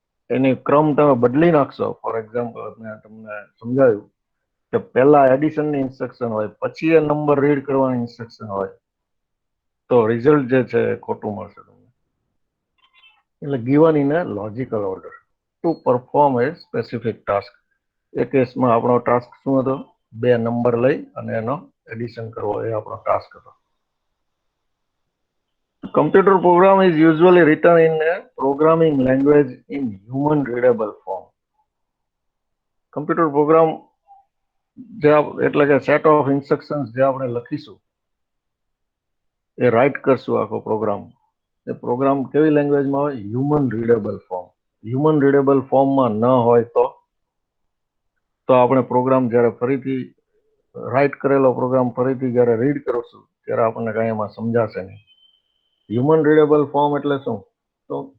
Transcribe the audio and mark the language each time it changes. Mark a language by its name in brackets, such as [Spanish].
[Gujarati] એની ક્રમ તમે બદલી નાખશો. [English] for example [Gujarati] મેં તમને સમજાવ્યું કે પહેલા એડિશનની ઇન્સ્ટ્રક્શન હોય, પછી એ નંબર રીડ કરવાની ઇન્સ્ટ્રક્શન હોય, તો રિઝલ્ટ જે છે એ ખોટું મળશે તમને. [English] એટલે given in a logical order to perform a specific task. [Gujarati] એ કેસમાં આપણો ટાસ્ક શું હતો? 2 નંબર લઈ અને એનો એડિશન કરવો, એ આપણો ટાસ્ક હતો. [English] Computer program is usually written in a programming language in human readable form. [Gujarati] Computer program જે એટલે કે [English] set of instructions [Gujarati] જે આપણે લખીશું, એ રાઇટ કરશું આખો પ્રોગ્રામ. એ પ્રોગ્રામ કેવી લેંગ્વેજમાં હોય? Human readable form. Human readable ફોર્મમાં ન હોય તો આપણે પ્રોગ્રામ જ્યારે ફરીથી રાઇટ કરેલો પ્રોગ્રામ ફરીથી જ્યારે રીડ કરશું ત્યારે આપણને કાંઈ એમાં સમજાશે નહીં. હ્યુમન રીડેબલ ફોર્મ એટલે શું? તો